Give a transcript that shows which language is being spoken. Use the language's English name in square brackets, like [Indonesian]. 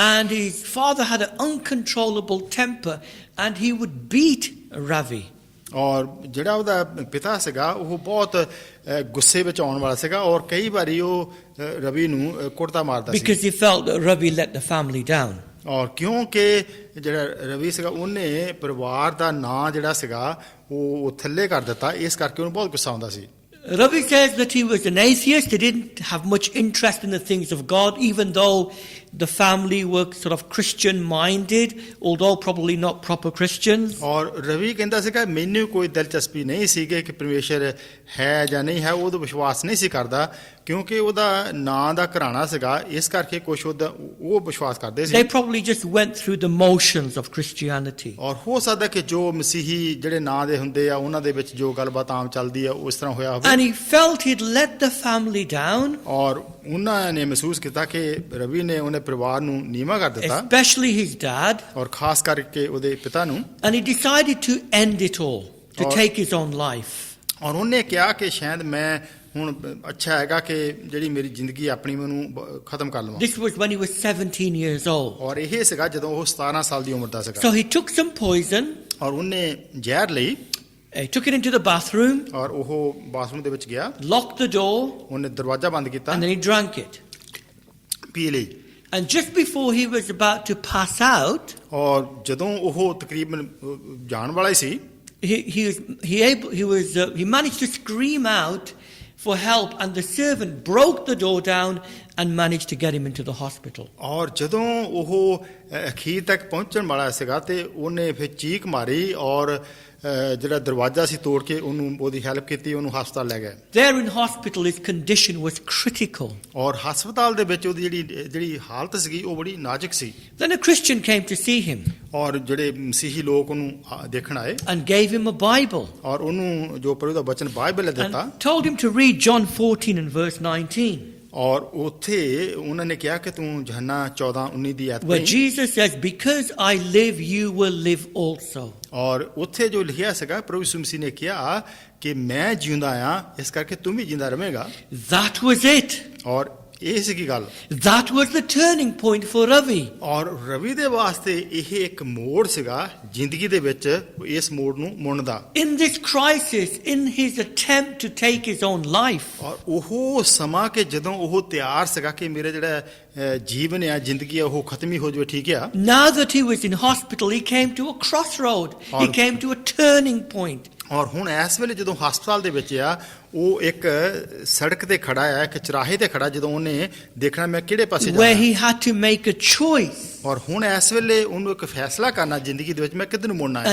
[English] And his father had an uncontrollable temper and he would beat Ravi. [Punjabi] ਔਰ ਜਿਹੜਾ ਉਹਦਾ ਪਿਤਾ ਸੀਗਾ ਉਹ ਬਹੁਤ ਗੁੱਸੇ ਵਿੱਚ ਆਉਣ ਵਾਲਾ ਸੀਗਾ, ਔਰ ਕਈ ਵਾਰੀ ਉਹ ਰਵੀ ਨੂੰ ਕੁੱਟਦਾ ਮਾਰਦਾ ਸੀ। [English] Because he felt that Ravi let the family down. [Punjabi] ਔਰ ਕਿਉਂਕਿ ਜਿਹੜਾ ਰਵੀ ਸੀਗਾ ਉਹਨੇ ਪਰਿਵਾਰ ਦਾ ਨਾਂ ਜਿਹੜਾ ਸੀਗਾ ਉਹ ਥੱਲੇ ਕਰ ਦਿੱਤਾ, ਇਸ ਕਰਕੇ ਉਹਨੂੰ ਬਹੁਤ ਗੁੱਸਾ ਆਉਂਦਾ ਸੀ। [English] Ravi says that he was an atheist. He didn't have much interest in the things of God, even though the family were sort of Christian-minded, although probably not proper Christians. [Punjabi] ਔਰ ਰਵੀ ਕਹਿੰਦਾ ਸੀਗਾ ਮੈਨੂੰ ਕੋਈ ਦਿਲਚਸਪੀ ਨਹੀਂ ਸੀਗੀ ਕਿ ਪਰਮੇਸ਼ਰ ਹੈ ਜਾਂ ਨਹੀਂ ਹੈ, ਉਹਦਾ ਵਿਸ਼ਵਾਸ ਨਹੀਂ ਸੀ ਕਰਦਾ, ਕਿਉਂਕਿ ਉਹਦਾ ਨਾਂ ਦਾ ਘਰਾਣਾ ਸੀਗਾ, ਇਸ ਕਰਕੇ ਕੁਛ ਉਹ ਵਿਸ਼ਵਾਸ ਕਰਦੇ ਸੀ। [English] They probably just went through the motions of Christianity. [Punjabi] ਔਰ ਹੋ ਸਕਦਾ ਕਿ ਜੋ ਮਸੀਹੀ ਜਿਹੜੇ ਨਾਂ ਦੇ ਹੁੰਦੇ ਆ ਉਹਨਾਂ ਦੇ ਵਿੱਚ ਜੋ ਗੱਲਬਾਤ ਆਮ ਚੱਲਦੀ ਆ ਉਸ ਤਰ੍ਹਾਂ ਹੋਇਆ ਹੋਵੇ। [English] And he felt he'd let the family down, [Punjabi] ਔਰ ਉਹਨਾਂ ਨੇ ਮਹਿਸੂਸ ਕੀਤਾ ਕਿ ਰਵੀ ਨੇ ਉਹਨੇ ਪਰਿਵਾਰ ਨੂੰ ਨੀਵਾਂ ਕਰ ਦਿੱਤਾ, [English] especially his dad, [Punjabi] ਔਰ ਖਾਸ ਕਰਕੇ ਉਹਦੇ ਪਿਤਾ ਨੂੰ। [English] and he decided to end it all, to Or- take his own life. [Punjabi] ਔਰ ਉਹਨੇ ਕਿਹਾ ਕਿ ਸ਼ਾਇਦ ਮੈਂ ਹੁਣ ਅੱਛਾ ਹੈਗਾ ਕਿ ਜਿਹੜੀ ਮੇਰੀ ਜ਼ਿੰਦਗੀ ਆਪਣੀ ਮੈਨੂੰ ਖਤਮ ਕਰ ਲਵਾਂ। [English] This was when he was 17 years old. [Punjabi] ਔਰ ਇਹ ਸੀਗਾ ਜਦੋਂ ਉਹ 17 ਸਾਲ ਦੀ ਉਮਰ ਦਾ ਸੀਗਾ। [English] So he took some poison, [Punjabi] ਔਰ ਉਹਨੇ ਜ਼ਹਿਰ ਲਈ [English] he took it into the bathroom, [Punjabi] ਔਰ ਉਹ ਬਾਥਰੂਮ ਦੇ ਵਿੱਚ ਗਿਆ, [English] locked the door, [Punjabi] ਉਹਨੇ ਦਰਵਾਜ਼ਾ ਬੰਦ ਕੀਤਾ, [English] and then he drank it. [Punjabi] ਪੀ ਲਈ। [English] And just before he was about to pass out, [Punjabi] ਔਰ ਜਦੋਂ ਉਹ ਤਕਰੀਬਨ ਜਾਣ ਵਾਲਾ ਹੀ ਸੀ, [English] he managed to scream out for help, and the servant broke the door down and managed to get him into the hospital. [Punjabi] ਔਰ ਜਦੋਂ ਉਹ ਅਖੀਰ ਤੱਕ ਪਹੁੰਚਣ ਵਾਲਾ ਸੀਗਾ ਤੇ ਉਹਨੇ ਫਿਰ ਚੀਕ ਮਾਰੀ ਔਰ ਜਿਹੜਾ ਦਰਵਾਜ਼ਾ ਸੀ ਤੋੜ ਕੇ ਉਹਨੂੰ ਉਹਦੀ ਹੈਲਪ ਕੀਤੀ, ਉਹਨੂੰ ਹਸਪਤਾਲ ਲੈ ਗਏ। [English] There in hospital his condition was critical. [Punjabi] ਔਰ ਹਸਪਤਾਲ ਦੇ ਵਿੱਚ ਉਹਦੀ ਜਿਹੜੀ ਹਾਲਤ ਸੀਗੀ ਉਹ ਬੜੀ ਨਾਜ਼ੁਕ ਸੀ। [English] Then a Christian came to see him [Punjabi] ਔਰ ਜਿਹੜੇ ਮਸੀਹੀ ਲੋਕ ਉਹਨੂੰ ਦੇਖਣ ਆਏ [English] and gave him a Bible [Punjabi] ਔਰ ਉਹਨੂੰ ਜੋ ਪ੍ਰਭੂ ਦਾ ਵਚਨ ਬਾਈਬਲ ਦਿੱਤਾ [English] and told him to read John 14 and verse 19. [Punjabi] ਔਰ ਉੱਥੇ ਉਹਨਾਂ ਨੇ ਕਿਹਾ ਕਿ ਤੂੰ ਯਹੋਨਾ 14:19 ਦੀ ਆਇਤ [English] Where [Punjabi] ਪੜ੍ਹੀ। [English] Jesus says, because I live, you will live also. [Punjabi] ਔਰ ਉੱਥੇ ਜੋ ਲਿਖਿਆ ਸੀਗਾ ਪ੍ਰਭੂ ਯਿਸੂ ਮਸੀਹ ਨੇ ਕਿਹਾ ਕਿ ਮੈਂ ਜਿਉਂਦਾ ਆ, ਇਸ ਕਰਕੇ ਤੂੰ ਵੀ ਜਿੰਦਾ ਰਹੇਂਗਾ। [English] That was it. [Punjabi] ਔਰ ਇਹ ਸੀਗੀ ਗੱਲ। [English] That was the turning point for Ravi. [Punjabi] ਔਰ ਰਵੀ ਦੇ ਵਾਸਤੇ ਇਹ ਇੱਕ ਮੋੜ ਸੀਗਾ ਜ਼ਿੰਦਗੀ ਦੇ ਵਿੱਚ, ਇਸ ਮੋੜ ਨੂੰ ਮੁੜਨ ਦਾ। [English] In this crisis, in his attempt to take his own life, [Punjabi] ਔਰ ਉਹ ਸਮਾਂ ਕਿ ਜਦੋਂ ਉਹ ਤਿਆਰ ਸੀਗਾ ਕਿ ਮੇਰੇ ਜਿਹੜਾ ਜੀਵਨ ਆ, ਜ਼ਿੰਦਗੀ ਆ, ਉਹ ਖਤਮ ਹੀ ਹੋ ਜਾਵੇ, ਠੀਕ ਆ। [English] now that he was in hospital, he came to a crossroad. He came to a turning point. [Punjabi] ਔਰ ਹੁਣ ਇਸ ਵੇਲੇ ਜਦੋਂ ਹਸਪਤਾਲ ਦੇ ਵਿੱਚ ਆ, ਉਹ ਇੱਕ ਸੜਕ ਤੇ ਖੜਾ ਆ, ਇੱਕ ਚੁਰਾਹੇ ਤੇ ਖੜਾ, ਜਦੋਂ ਉਹਨੇ ਦੇਖਣਾ ਮੈਂ ਕਿਹੜੇ ਪਾਸੇ [English] Where [Punjabi] ਜਾਣਾ। [English] he had to make a choice. [Punjabi] ਔਰ ਹੁਣ ਇਸ ਵੇਲੇ ਉਹਨੂੰ ਇੱਕ ਫੈਸਲਾ ਕਰਨਾ ਜ਼ਿੰਦਗੀ ਦੇ ਵਿੱਚ ਮੈਂ ਕਿੱਧਰ ਨੂੰ ਮੁੜਨਾ ਹੈ।